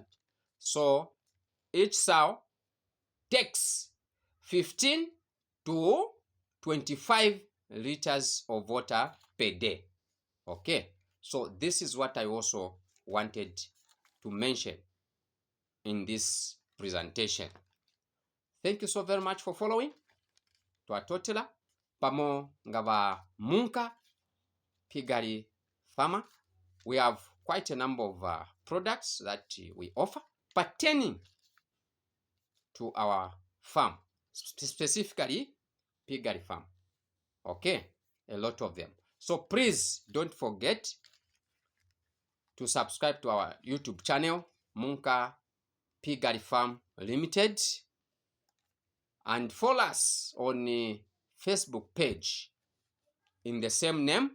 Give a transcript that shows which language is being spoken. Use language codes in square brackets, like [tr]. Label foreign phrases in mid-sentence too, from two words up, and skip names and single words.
[en] So each sow takes 15 to 25 liters of water per day. Okay, so this is what I also wanted to mention in this presentation. Thank you so very much for following. [bem] Twatotela pamo ngava Munka Piggery Farmer. [en] We have quite a number of products that we offer pertaining to our farm, specifically piggery farm. Okay, a lot of them. So please don't forget to subscribe to our YouTube channel, Munka Piggery Farm Limited, and follow us on the Facebook page in the same name.